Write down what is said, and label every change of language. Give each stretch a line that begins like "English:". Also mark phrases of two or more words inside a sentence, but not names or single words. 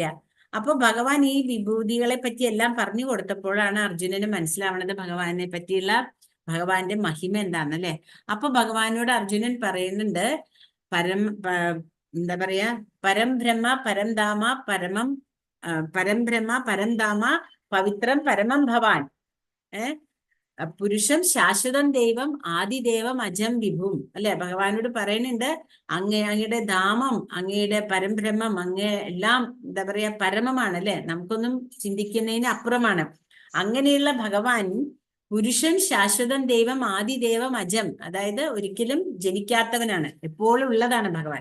Malayalam: അപ്പൊ ഭഗവാൻ ഈ വിഭൂതികളെ പറ്റി എല്ലാം പറഞ്ഞു കൊടുത്തപ്പോഴാണ് അർജുനന് മനസ്സിലാവണത് ഭഗവാനെ പറ്റിയുള്ള ഭഗവാന്റെ മഹിമ എന്താന്നല്ലേ. അപ്പൊ ഭഗവാനോട് അർജുനൻ പറയുന്നുണ്ട്, എന്താ പറയാ,
Sanskrit: परंब्रह्म परंधाम परंब्रह्म परंधाम पवित्रं परमं भवान्, पुरुषं शाश्वतं दैवं आदिदेवं अजं विभुम्. അല്ലെ?
Malayalam: ഭഗവാനോട് പറയുന്നുണ്ട്, അങ്ങയുടെ ധാമം, അങ്ങയുടെ പരംബ്രഹ്മം, അങ്ങേ എല്ലാം എന്താ പറയാ പരമമാണ്. അല്ലെ? നമുക്കൊന്നും ചിന്തിക്കുന്നതിന് അപ്പുറമാണ്. അങ്ങനെയുള്ള ഭഗവാൻ പുരുഷൻ
Sanskrit: शाश्वतं दैवं आदिदेवं अजं,
Malayalam: അതായത് ഒരിക്കലും ജനിക്കാത്തവനാണ്, എപ്പോഴും ഉള്ളതാണ് ഭഗവാൻ.